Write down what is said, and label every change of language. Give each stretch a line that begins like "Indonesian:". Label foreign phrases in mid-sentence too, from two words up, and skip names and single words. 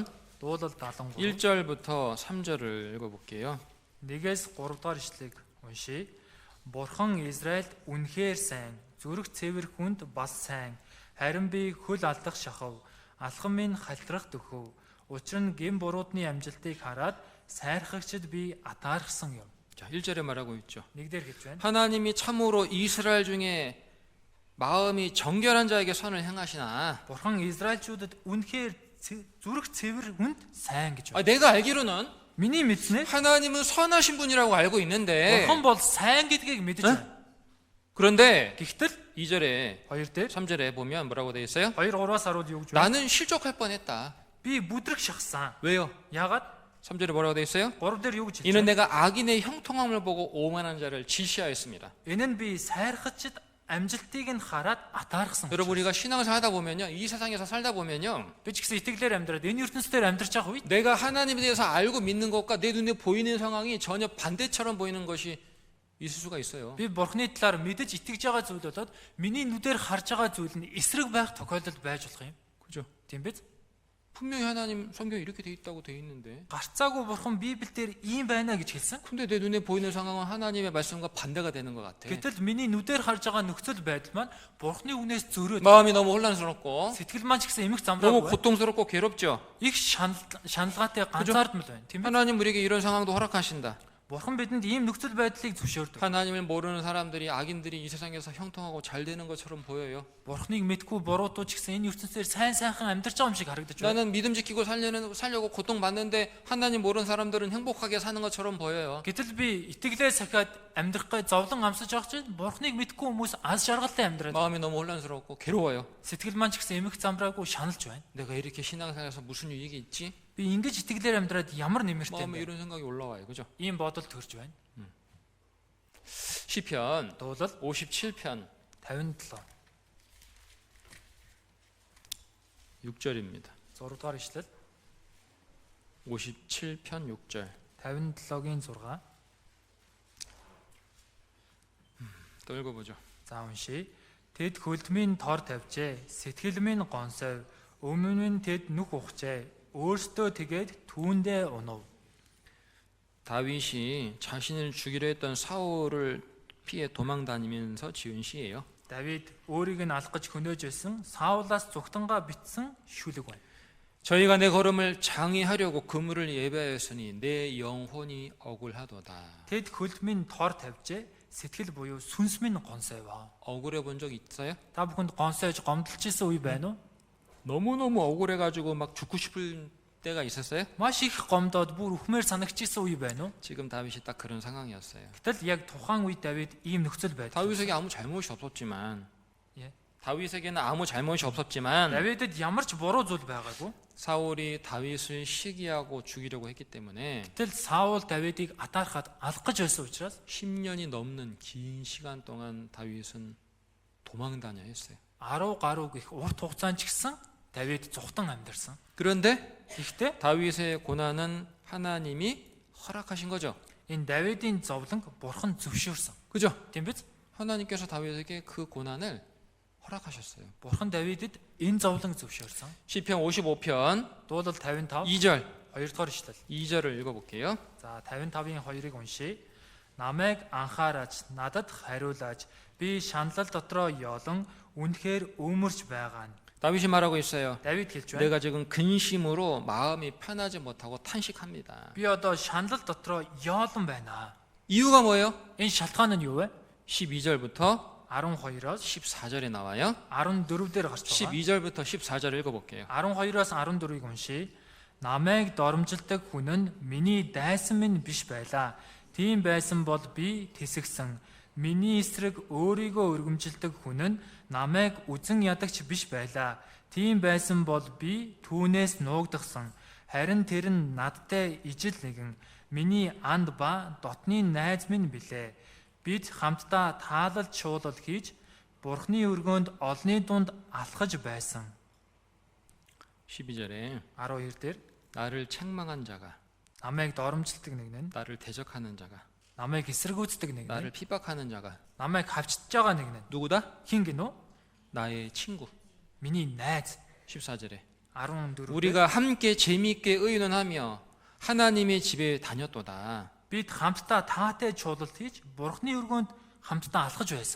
Mongolian: Дуулал 73.
Korean: 1절부터 3절을 읽어볼게요.
Mongolian: 1-ээс 3 дугаар ишлэгийг уншийе. Бурхан Израильд үнэхээр сайн, зүрх цэвэр хүнд бас сайн. Харин би хөл алдах шахав, алхам минь халтрах дөхөв. Учир нь гэм буруудны амжилтыг хараад сайрхагчд би атаархсан юм.
Korean: 자, 1절에 말하고 있죠.
Mongolian: Нэгдэр хэлж байна.
Korean: 하나님이 참으로 이스라엘 중에 마음이 정결한 자에게 선을 행하시나.
Mongolian: Бурхан Израильчуудад үнэхээр зүрх цэвэр хүнд сайн гэж байна.
Korean: 내가 알기로는
Mongolian: Миний мэдснээр
Korean: 하나님은 선하신 분이라고 알고 있는데,
Mongolian: Бурхан бол сайн гэдгийг мэдэж байна.
Korean: 그런데
Mongolian: Гэхдээ
Korean: 2절에
Mongolian: 2 дээр
Korean: 3절에 보면 뭐라고 되어 있어요?
Mongolian: 2 3-аас 10-д юу гэж байна?
Korean: 나는 실족할 뻔했다.
Mongolian: Би бүдрэг шахсан.
Korean: 왜요?
Mongolian: Яагаад?
Korean: 3절에 뭐라고 되어 있어요?
Mongolian: 3 дээр юу гэж хэлж
Korean: 이는
Mongolian: байна?
Korean: 내가 악인의 형통함을 보고 오만한 자를 질시하였습니다.
Mongolian: Энэ нь би сайрхагчд амжилтыг нь хараад атаархсан.
Korean: 여러분, 우리가 신앙생활 하다 보면요, 이 세상에서 살다 보면요,
Mongolian: Би ч гэсэн итгэлээр амьдраад энэ ертөнцийн амьдарч байгаа үед
Korean: 내가 하나님에 대해서 알고 믿는 것과 내 눈에 보이는 상황이 전혀 반대처럼 보이는 것이 있을 수가 있어요.
Mongolian: би Бурхны талаар мэдэж итгэж байгаа зүйл болоод миний нүдээр харж байгаа зүйл нь эсрэг байх тохиолдол байж болох юм.
Korean: 그죠?
Mongolian: Тийм биз?
Korean: 분명히 하나님 성경에 이렇게 돼 있다고 돼 있는데,
Mongolian: Гарцаагүй Бурхан Библиэлд ийм байна гэж хэлсэн.
Korean: 근데 내 눈에 보이는 상황은 하나님의 말씀과 반대가 되는 것 같아.
Mongolian: Гэтэл миний нүдээр харж байгаа нөхцөл байдал маань Бурхны үнээс зөрөөд
Korean: 마음이 너무 혼란스럽고
Mongolian: сэтгэл маань ч гэсэн эмх
Korean: 너무
Mongolian: замраагүй.
Korean: 고통스럽고 괴롭죠.
Mongolian: Их шаналгаатай ганцаардмал байна. Тийм ээ.
Korean: 하나님 우리에게 이런 상황도 허락하신다.
Mongolian: Бурхан бидэнд ийм нөхцөл байдлыг зөвшөөрдөг.
Korean: 하나님을 모르는 사람들이, 악인들이 이 세상에서 형통하고 잘 되는 것처럼 보여요.
Mongolian: Бурхныг мэдгүй буруудууд ч гэсэн энэ ертөнцийн сайн сайхан амьдарч байгаа юм шиг харагдаж байна.
Korean: 나는 믿음 지키고 살려고 고통받는데 하나님 모르는 사람들은 행복하게 사는 것처럼 보여요.
Mongolian: Гэтэл би итгэлээ сахиад амьдрахгай зовлон амсаж байгаа чинь Бурхныг мэдгүй хүмүүс аз жаргалтай амьдраад
Korean: 마음이 너무 혼란스럽고 괴로워요.
Mongolian: сэтгэл маань ч гэсэн эмх замраагүй шаналж байна.
Korean: 내가 이렇게 신앙생활에서 무슨 유익이 있지?
Mongolian: Би ингэж итгэлээр амьдраад ямар нэмэртэй юм
Korean: 마음에
Mongolian: бэ?
Korean: 이런 생각이 올라와요. 그죠?
Mongolian: Ийм бодол төрж байна.
Korean: 시편
Mongolian: Дуулал
Korean: 57편
Mongolian: 57
Korean: 6절입니다.
Mongolian: 6 дугаар ишлэл
Korean: 57편 6절.
Mongolian: 57-гийн 6.
Korean: 또 읽어보죠.
Mongolian: За уншия. Тэд хөлдмийн тор тавьжээ. Сэтгэл минь гонсойв. Өмнө нь тэд нүх ухжээ. өөртөө тэгээд түүндээ унав.
Korean: 다윗이 자신을 죽이려 했던 사울을 피해 도망 다니면서 지은 시예요.
Mongolian: Давид өөрийг нь алах гэж хөнөөж байсан Саулаас зүгтангаа битсэн шүлэг байна.
Korean: 저희가 내 걸음을 장의하려고 그물을 예배하였으니 내 영혼이 억울하도다.
Mongolian: Тэд хөлдмийн тор тавьжээ. Сэтгэл буюу сүнс минь гонсойваа.
Korean: 억울해 본 적 있어요?
Mongolian: Та бүхэнд гонсойж гомдолчихсан үе байна уу?
Korean: 너무너무 억울해가지고 막 죽고 싶을 때가 있었어요?
Mongolian: Маш их гомдоод бүр үхмээр санагдчихсан үе байна уу?
Korean: 지금 다윗이 딱 그런 상황이었어요.
Mongolian: Гэтэл яг тухайн үед Давид ийм нөхцөл байдаг.
Korean: 다윗에게 아무 잘못이 없었지만, 예. 다윗에게는 아무 잘못이 없었지만
Mongolian: Давидэд ямар ч буруу зүйл байгаагүй.
Korean: 사울이 다윗을 시기하고 죽이려고 했기 때문에
Mongolian: Гэтэл Саул Давидыг атаархад алах гэж байсан учраас
Korean: 10년이 넘는 긴 시간 동안 다윗은 도망 다녀 했어요.
Mongolian: 10 гаруй гих урт хугацаанд ч гэсэн Давид зүхтан амьдарсан.
Korean: 그런데
Mongolian: Гэхдээ
Korean: 다윗의 고난은 하나님이 허락하신 거죠.
Mongolian: энэ Давидын зовлон бурхан зөвшөөрсөн.
Korean: 그죠?
Mongolian: Тийм биз?
Korean: 하나님께서 다윗에게 그 고난을 허락하셨어요.
Mongolian: Бурхан Давидэд энэ зовлон зөвшөөрсөн.
Korean: 시편 55편
Mongolian: Дуулал 55
Korean: 2절.
Mongolian: 2 дугаар ишлэл.
Korean: 2절을 읽어볼게요.
Mongolian: За 55-ийн 2-ыг уншия. Намайг анхаараач, надад хариулаач. Би шаналл дотроо ёолон үнэхээр өөмөрч байгаа нь.
Korean: 다윗이 말하고 있어요.
Mongolian: Давид хэлж байна.
Korean: 내가 지금 근심으로 마음이 편하지 못하고 탄식합니다.
Mongolian: Би одоо шаналл дотроо ёолон байна.
Korean: 이유가 뭐예요?
Mongolian: Энэ шалтгаан нь юу вэ?
Korean: 12절부터
Mongolian: 12-оос
Korean: 14절에 나와요.
Mongolian: 14 дээр гарч байгаа.
Korean: 12절부터 14절 읽어볼게요.
Mongolian: 12-оос 14-ыг уншия. Намайг доромжилдаг хүн нь миний дайсан минь биш байлаа. Тийм байсан бол би тэсгсэн. Миний эсрэг өөрийгөө өргөмжилдэг хүн нь намайг үзэн ядагч биш байлаа. Тийм байсан бол би түүнээс нуугдсан. Харин тэр нь надтай ижил нэгэн. Миний анд ба дотны найз минь билээ. Бид хамтдаа таалал шуулал хийж Бурхны өргөөнд олны дунд алхаж байсан.
Korean: 12절에
Mongolian: 12 дээр
Korean: 나를 책망한 자가,
Mongolian: намайг доромжилдаг нэг нь,
Korean: 나를 대적하는 자가,
Mongolian: намайг эсэргүүцдэг нэг
Korean: 나를
Mongolian: нь,
Korean: 핍박하는 자가
Mongolian: намайг хавчиж байгаа нэг нь.
Korean: 누구다?
Mongolian: Хин гинөө?
Korean: 나의 친구.
Mongolian: Миний найз.
Korean: 14절에
Mongolian: 14.
Korean: 우리가 함께 재미있게 의논하며 하나님의 집에 다녔도다.
Mongolian: Бид хамтдаа таатай чуулалт хийж Бурхны өргөөнд хамтдаа алхаж байсан.